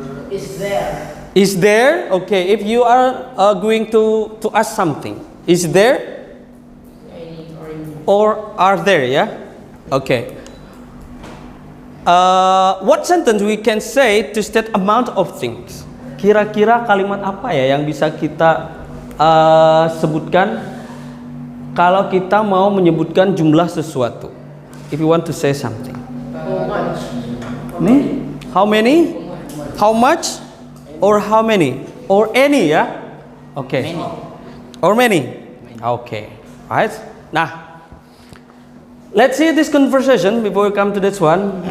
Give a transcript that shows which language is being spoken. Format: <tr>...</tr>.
<en>Is there. Is there? Okay. If you are going to ask something, is there or are there? Yeah. Okay. What sentence we can say to state amount of things?</en> <id>Kira-kira kalimat apa ya yang bisa kita sebutkan kalau kita mau menyebutkan jumlah sesuatu?</id> <en>If you want to say something. How much? How many? How much? Or how many? Or any, ya? Okay. Many. Or many? Okay. Right? Nah, let's see this conversation before we come to this one.</en>